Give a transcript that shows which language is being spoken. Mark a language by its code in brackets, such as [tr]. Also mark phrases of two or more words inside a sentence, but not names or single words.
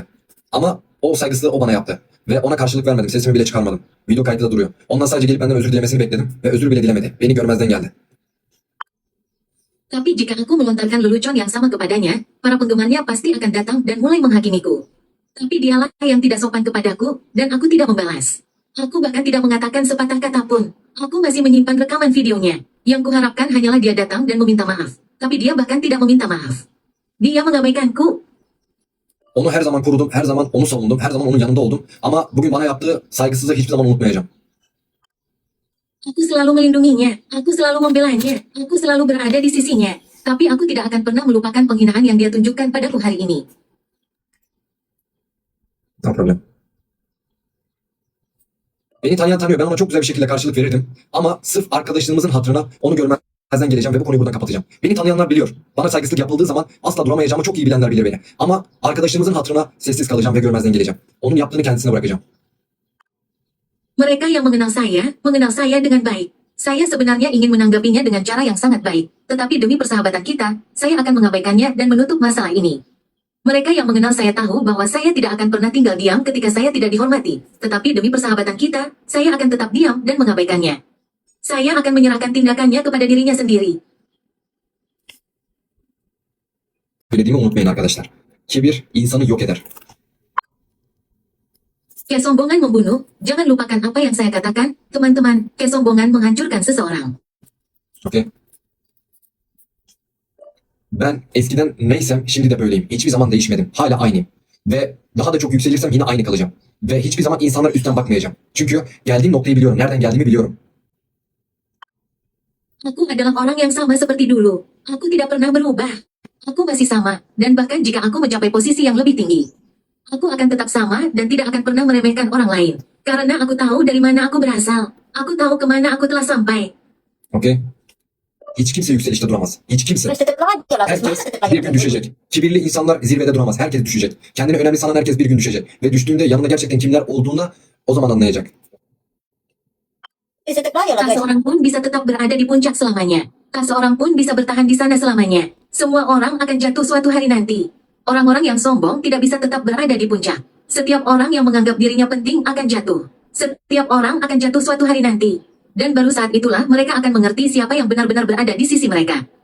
[tr] Ama o saygısızlığı o bana yaptı. Ve ona karşılık vermedim. Sesimi bile çıkarmadım. Video kaydı da duruyor. Ondan sadece gelip benden özür dilemesini bekledim. Ve özür bile dilemedi. Beni görmezden geldi. [id] Tapi jika aku melontarkan lelucon yang sama kepadanya, para penggemarnya pasti akan datang dan mulai menghakimiku. Tapi dialah yang tidak sopan kepadaku, dan aku tidak membalas. Aku bahkan tidak mengatakan sepatah kata pun. Aku masih menyimpan rekaman videonya. Yang kuharapkan hanyalah dia datang dan meminta maaf. Tapi dia bahkan tidak meminta maaf. Dia mengabaikanku. [tr] Onu her zaman korudum, her zaman onu savundum, her zaman onun yanında oldum. Ama bugün bana yaptığı saygısızlığı hiçbir zaman unutmayacağım. [id] Aku selalu melindunginya, aku selalu membelanya, aku selalu berada di sisinya. Tapi aku tidak akan pernah melupakan penghinaan yang dia tunjukkan padaku hari ini. [en] No problem. [tr] Beni tanıyan tanıyor. Ben ona çok güzel bir şekilde karşılık verirdim. Ama sırf arkadaşlığımızın hatırına onu görmezden geleceğim ve bu konuyu buradan kapatacağım. Beni tanıyanlar biliyor. Bana saygısızlık yapıldığı zaman asla duramayacağımı çok iyi bilenler bilir beni. Ama arkadaşlığımızın hatırına sessiz kalacağım ve görmezden geleceğim. Onun yaptığını kendisine bırakacağım. [id] Mereka yang mengenal saya dengan baik. Saya sebenarnya ingin menanggapinya dengan cara yang sangat baik. Tetapi demi persahabatan kita, saya akan mengabaikannya dan menutup masalah ini. Mereka yang mengenal saya tahu bahwa saya tidak akan pernah tinggal diam ketika saya tidak dihormati. Tetapi demi persahabatan kita, saya akan tetap diam dan mengabaikannya. Saya akan menyerahkan tindakannya kepada dirinya sendiri. [tr] Söylediğimi unutmayın arkadaşlar. Kibir insanı yok eder. [id] Kesombongan membunuh, jangan lupakan apa yang saya katakan, teman-teman, kesombongan menghancurkan seseorang. [tr] Okey. Ben eskiden neysem şimdi de böyleyim. Hiçbir zaman değişmedim. Hala aynıyım. Ve daha da çok yükselirsem yine aynı kalacağım. Ve hiçbir zaman insanlara üstten bakmayacağım. Çünkü geldiğim noktayı biliyorum. Nereden geldiğimi biliyorum. [id] Aku adalah orang yang sama seperti dulu. Aku tidak pernah berubah. Aku masih sama, dan bahkan jika aku mencapai posisi yang lebih tinggi, aku akan tetap sama dan tidak akan pernah meremehkan orang lain. Karena aku tahu dari mana aku berasal. Aku tahu kemana aku telah sampai. Okey. [tr] Hiç kimse yükselişte duramaz. Hiç kimse. [id] Terus tetep lagi lah, terus [tr] Herkes [id] masa tetep lagi. [tr] bir gün düşecek. Kibirli insanlar zirvede duramaz. Herkes düşecek. Kendini önemli sanan herkes bir gün düşecek. Ve düştüğünde yanında gerçekten kimler olduğunda o zaman anlayacak. [id] Tetep lagi lah Tak guys. seorang pun bisa tetap berada di puncak selamanya. Tak seorang pun bisa bertahan di sana selamanya. Semua orang akan jatuh suatu hari nanti. Orang-orang yang sombong tidak bisa tetap berada di puncak. Setiap orang yang menganggap dirinya penting akan jatuh. Setiap orang akan jatuh suatu hari nanti. Dan baru saat itulah mereka akan mengerti siapa yang benar-benar berada di sisi mereka.